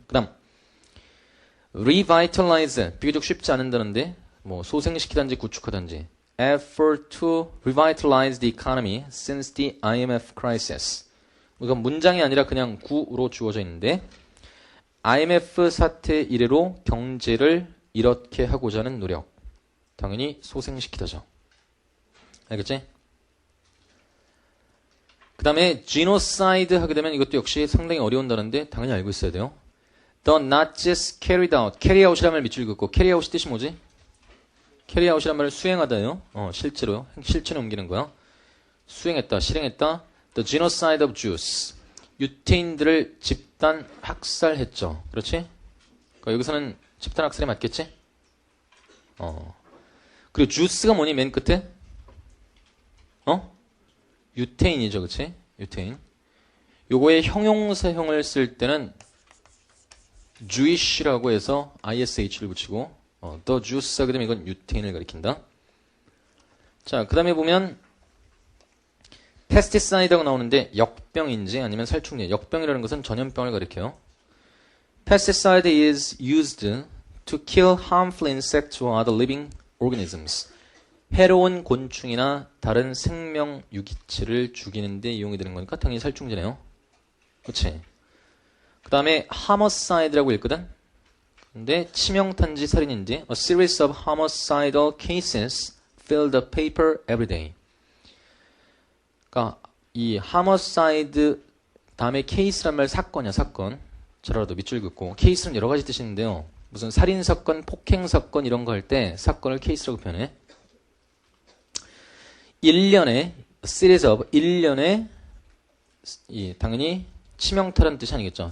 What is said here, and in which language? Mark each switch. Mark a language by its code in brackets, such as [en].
[ko] 그 다음 revitalize 비교적 쉽지 않은다는데 뭐 소생시키든지 구축하든지 [en] effort to revitalize the economy since the IMF crisis. [ko] 이건 문장이 아니라 그냥 구로 주어져 있는데 IMF 사태 이래로 경제를 이렇게 하고자 하는 노력. 당연히 소생시키다죠. 알겠지? 그 다음에 genocide 하게 되면 이것도 역시 상당히 어려운 단어인데 당연히 알고 있어야 돼요. [en] The Nazis carried out. [ko] carry out이라는 말 밑줄 긋고 carry out이 뜻이 뭐지? carry out이라는 말을 수행하다요. 실제로 실천에 옮기는 거야. 수행했다, 실행했다. [en] The genocide of Jews. [ko] 유태인들을 집단 학살했죠. 그렇지? 그러니까 여기서는 집단 학살이 맞겠지? 그리고 주스가 뭐니 맨 끝에? 유태인이죠. 그치? 유태인. 요거의 형용사형을 쓸 때는 Jewish라고 해서 ish를 붙이고 the Jews가 되면 이건 유태인을 가리킨다. 자, 그 다음에 보면 pesticide라고 나오는데 역병인지 아니면 살충제. 역병이라는 것은 전염병을 가리켜요. [en] Pesticide is used to kill harmful insects or other living organisms. [ko] 해로운 곤충이나 다른 생명 유기체를 죽이는 데 이용이 되는 거니까 당연히 살충제네요. 그치? 그 다음에 homicide라고 읽거든? 근데 치명탄지 살인인지 [en] A series of homicidal cases fill the paper every day. [ko] 그러니까 이 homicide 다음에 case란 말 사건이야, 사건. 잘 알아도 밑줄 긋고. case는 여러 가지 뜻이 있는데요. 무슨 살인사건, 폭행사건 이런 거 할 때 사건을 case라고 표현해. 1년에 series of 1년에 당연히 치명타라는 뜻이 아니겠죠.